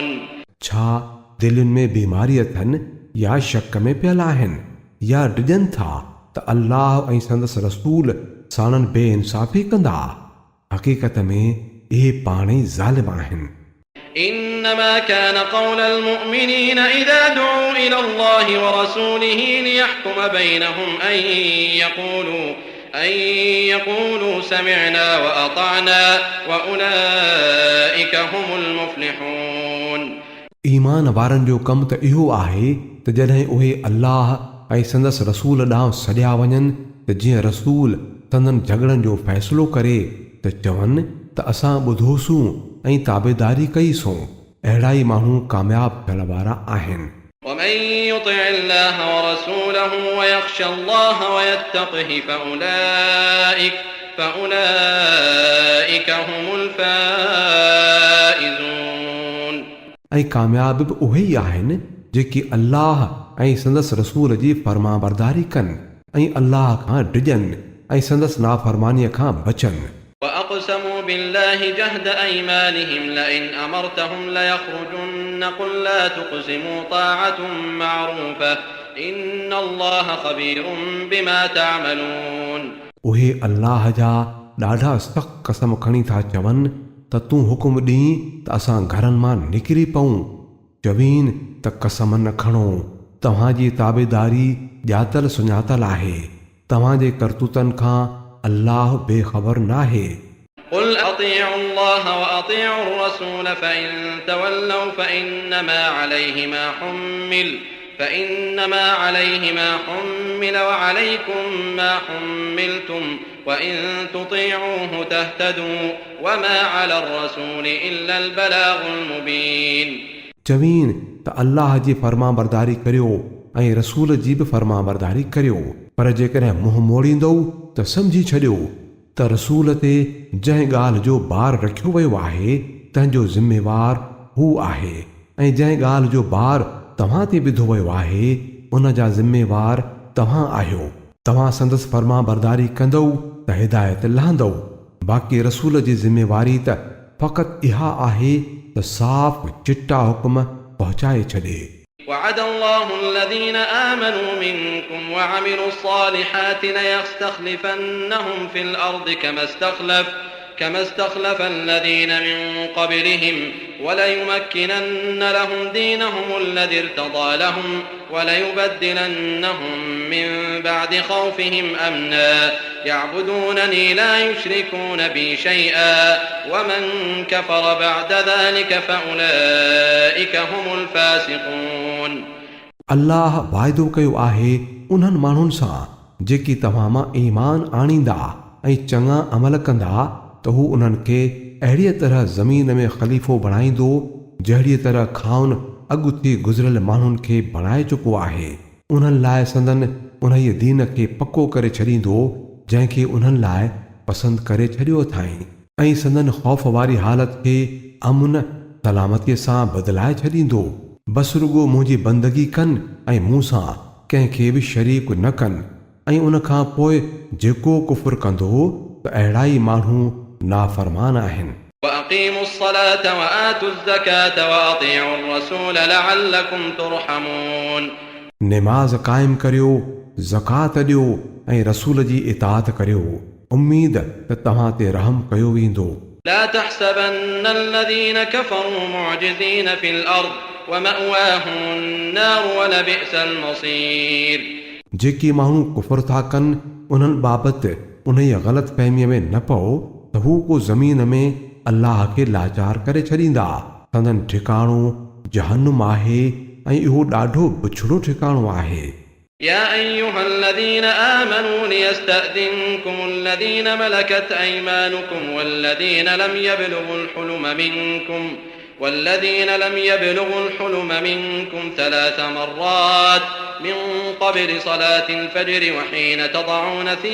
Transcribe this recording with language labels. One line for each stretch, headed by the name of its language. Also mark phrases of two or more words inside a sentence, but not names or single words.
Sindhi: छा दिलनि में बीमारी अथनि या शक में पियल आहिनि या डिॼनि था त अल्लाह ऐं संदसि रसूल साणनि बेइंसाफ़ी कंदा। हक़ीक़त में इहे पाण ई ज़ालिम आहिनि।
Arabic: إنما كان قول المؤمنين إذا دعوا إلى الله ورسوله ليحكم بينهم أن يقولوا سمعنا وأطعنا وأولئك هم المفلحون।
Sindhi: ईमान वारनि जो कमु त इहो आहे त जॾहिं उहे अल्लाह ऐं संदसि रसूल ॾांहुं सॾिया वञनि त जीअं रसूल संदनि झगड़नि जो फ़ैसिलो करे त चवनि त असां ॿुधोसूं ऐं ताबेदारी कईसूं। अहिड़ा ई माण्हू कामयाब थियण वारा आहिनि।
Arabic: ومن يطع الله ورسوله ويخشى الله ويتقه فأولئك هم الفائزون।
Sindhi: ऐं कामयाब बि उहे ई आहिनि जेकी अल्लाह ऐं संदसि रसूल जी फर्मा बरदारी कनि ऐं अल्लाह खां डिॼनि ऐं संदसि नाफ़रमानीअ खां बचनि।
Arabic: وأقسموا بالله جهد أيمانهم لئن أمرتهم ليخرجن قل لا تقسموا طاعة معروفة إن الله خبير بما تعملون।
Sindhi: उहे अल्लाह जा ॾाढा सख़्त कसम खणी था चवनि त तूं हुकुम ॾीं त असां घरनि मां निकिरी पऊं। चवीन त कसम न खणो, तव्हांजी ताबेदारी ॼातल सुञातल आहे। तव्हांजे करतूतनि खां अल्लाह बेख़बर नाहे।
Arabic: قل أطيعوا الله وأطيعوا الرسول فإن تولوا فإنما عليه ما حمل وعليكم ما حملتم وإن تطيعوه تهتدوا وما على الرسول إلا البلاغ المبين।
Sindhi: चवीन त अल्लाह जी फर्मा बरदारी करियो ऐं रसूल जी बि फर्मा बरदारी करियो, पर जेकॾहिं मुंहुं मोड़ींदो त समझी छॾियो त रसूल ते जंहिं ॻाल्हि जो भार रखियो वियो आहे तंहिंजो ज़िम्मेवार हू आहे ऐं जंहिं ॻाल्हि जो भार तव्हां ते विधो वियो आहे उन जा ज़िम्मेवार तव्हां आहियो। तव्हां संदसि फर्मा बरदारी कंदो त हिदायत लहंदो। बाक़ी रसूल जी ज़िम्मेवारी त फ़क़ति इहा आहे त साफ़ चिटा हुकुम पहुचाए छॾे।
Arabic: وعد الله الذين آمنوا منكم وعملوا الصالحات ليستخلفنهم في الأرض كما استخلف الذين من قبلهم وليمكنن لهم دينهم الذي ارتضى لهم وليبدلنهم من بعد خوفهم أمنا يعبدونني لا يشركون بي شيئا ومن كفر بعد ذلك فأولئك هم الفاسقون.
Sindhi: अल्लाह वाइदो कयो आहे उन्हनि माण्हुनि सां जेकी तव्हां मां ईमान आणींदा ऐं चङा अमल कंदा त हू उन्हनि खे अहिड़ीअ तरह ज़मीन में ख़लीफ़ो बणाईंदो जहिड़ीअ तरह खाउन अॻु थी गुज़िरियल माण्हुनि खे बणाए चुको आहे. उन्हनि लाइ संदन उन्हीअ दीन खे पको करे छॾींदो जंहिंखे उन्हनि लाइ पसंदि करे छॾियो अथाईं ऐं संदन ख़ौफ़ वारी हालत खे अमुन सलामतीअ सां बदिलाए छॾींदो. बस रुगो मुंहिंजी बंदगी कनि ऐं मूं सां कंहिंखे बि शरीक न कनि ऐं उन खां पोइ जेको कुफ़ुर कंदो त अहिड़ा ई माण्हू नाफ़रमान आहिनि.
Arabic: وأقيموا الصلاة وآتوا الزكاة وأطيعوا الرسول لعلكم ترحمون.
Sindhi: निमाज़ क़ाइमु करियो, ज़कात ॾियो ऐं रसूल जी इताअत करियो, उम्मीद त तव्हां ते रहम कयो वेंदो.
Arabic: لا تحسبن الذين كفروا معجزين في الأرض ومأواهم النار ولبئس المصير.
Sindhi: जेकी माण्हू कुफ़र था कनि उन्हनि बाबति उन ग़लति फ़हमीअ में न पओ त हू को ज़मीन में अल्लाह खे लाचार करे छॾींदा. संदन ठिकाणो जहन्नुम आहे ऐं इहो ॾाढो बुछड़ो ठिकाणो आहे.
Arabic: يا أيها الذين آمنوا ليستأذنكم الذين ملكت أيمانكم والذين لم يبلغوا الحلم منكم 3 مرات من قبل صلاة الفجر وحين تضعون